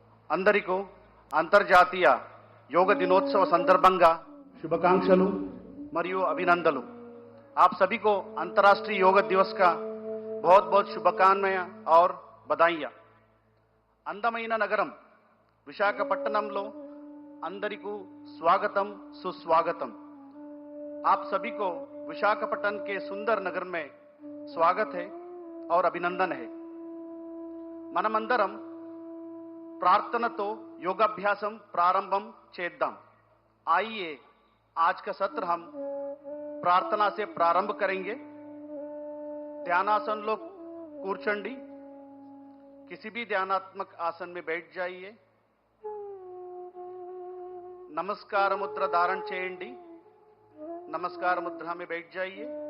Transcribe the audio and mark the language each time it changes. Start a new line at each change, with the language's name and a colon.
Telugu: అందరికీ అంతర్జాతీయ యోగ దినోత్సవ సందర్భంగా శుభాకాంక్షలు మరియు అభినందనలు।
Hindi: आप सभी को अंतर्राष्ट्रीय योग दिवस का बहुत बहुत शुभकामनाएं और बधाइयां।
Telugu: అందమైన నగరం విశాఖపట్నంలో అందరికీ
Hindi: स्वागतम सुस्वागतम। आप सभी को विशाखापट्टनम के सुंदर नगर में स्वागत है और अभिनंदन है।
Telugu: మనమందరం ప్రార్థనతో యోగాభ్యాసం ప్రారంభం చేద్దాం।
Hindi: आइए आज का सत्र हम प्रार्थना से प्रारंभ करेंगे। ध्यानासन लो
Telugu: కూర్చోండి।
Hindi: किसी भी ध्यानात्मक आसन में बैठ जाइए। नमस्कार मुद्रा धारण
Telugu: చేయండి।
Hindi: नमस्कार मुद्रा में बैठ जाइए।